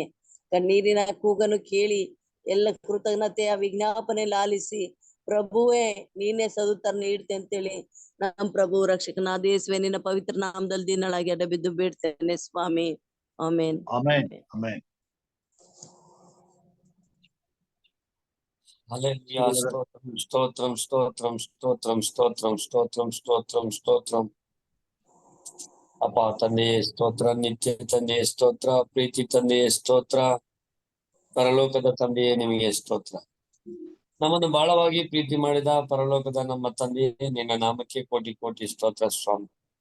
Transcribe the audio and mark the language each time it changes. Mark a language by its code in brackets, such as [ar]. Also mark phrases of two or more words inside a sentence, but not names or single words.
[kn] ಕಣ್ಣೀರಿನ ಕೂಗನ್ನು ಕೇಳಿ ಎಲ್ಲ ಕೃತಜ್ಞತೆಯ ವಿಜ್ಞಾಪನೆ ಲಾಲಿಸಿ ಪ್ರಭುವೇ ನೀನೇ ಸದುತ್ತರ ನೀಡ್ತೆ ಅಂತೇಳಿ ನಮ್ಮ ಪ್ರಭು ರಕ್ಷಕನಾದ ಯೇಸುವೆ ನಿನ್ನ ಪವಿತ್ರ ನಾಮದಲ್ಲಿ ದಿನಳಾಗಿ ಅಡಬಿದ್ದು ಬೇಡ್ತೇನೆ ಸ್ವಾಮಿ. ಆಮೇನ್. ಆಮೇನ್. ಆಮೇನ್. Hallelujah. Stotram, stotram, stotram, stotram, stotram, stotram, stotram, stotram. ಅಪ್ಪ ತಂದೆಯೇ ಸ್ತೋತ್ರ, ನಿತ್ಯ ತಂದೆಯೇ ಸ್ತೋತ್ರ, ಪ್ರೀತಿ ತಂದೆಯೇ ಸ್ತೋತ್ರ, ಪರಲೋಕದ ತಂದೆಯೇ ನಿಮಗೆ ಸ್ತೋತ್ರ. ನಮ್ಮನ್ನು ಬಹಳವಾಗಿ ಪ್ರೀತಿ ಮಾಡಿದ ಪರಲೋಕದ ನಮ್ಮ ತಂದೆಯೇ ನಿನ್ನ ನಾಮಕ್ಕೆ ಕೋಟಿ ಕೋಟಿ ಸ್ತೋತ್ರ ಸ್ವಾಮಿ.